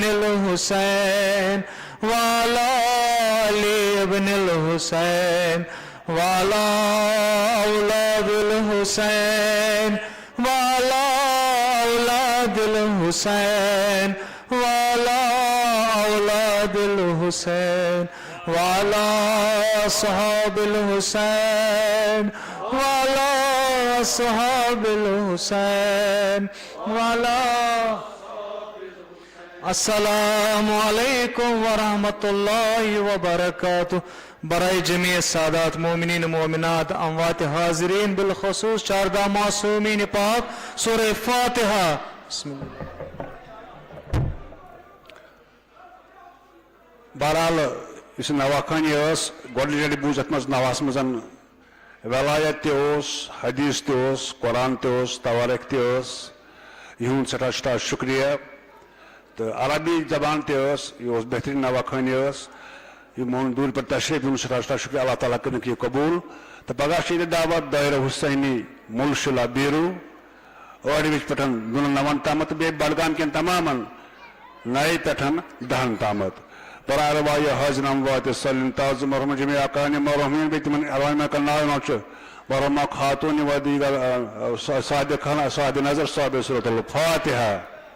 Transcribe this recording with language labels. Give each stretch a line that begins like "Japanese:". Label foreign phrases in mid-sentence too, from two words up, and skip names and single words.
Arabic: الحسين وعلى آل ابن الحسين وعلى أولاد الحسين وعلى أولاد الحسين وعلى أولاد الحسين وعلى أصحاب الحسين وعلى أصحاب الحسين وعلى السلام علیکم ورحمۃ اللہ وبرکاتہ
Urdu: برائے جمیع سادات مومنین مومنات اموات حاضرین بالخصوص چاردہ معصومین پاک سورہ فاتحہ
Arabic: بسم اللہ
Kashmiri: بہرحال اس نواخانی گۄڈنِچ لٹہِ بوٗز اتھ منٛز نواہس منٛز ولایت تہِ اوس حدیث تہِ اوس قرآن تہِ اوس تواریخ تہِ ٲس یِہُنٛد سٮ۪ٹھاہ سٮ۪ٹھاہ شُکریہ تہٕ عربی زبان تہِ ٲس یہِ اوس بہتریٖن نواخانی یِمن دوٗرِ پٮ۪ٹھ تشریٖف دِیُن سٮ۪ٹھاہ سٮ۪ٹھاہ شُکریہ اللہ تعالیٰ کٔرِکھ یہِ قبوٗل تہٕ پگاہ چھِ ییٚتہِ دعوت دایرہ حُسینی مُلشِلا بیٖروٗ ٲڑوِچ پٮ۪ٹھ 99 تامتھ تہٕ بیٚیہِ بڈگام کٮ۪ن تمامن نَیہِ پٮ۪ٹھ 10 تامتھ برائے روایہ حاضر اموات صلی تعظم مرحوم جميع اقان مرحومین بیٚیہِ تِمن علامہ کا ناو یِوان چھُ مرحومہ خاتون و دیگر صادق نظر صاحب
Arabic: صورت الفاتحہ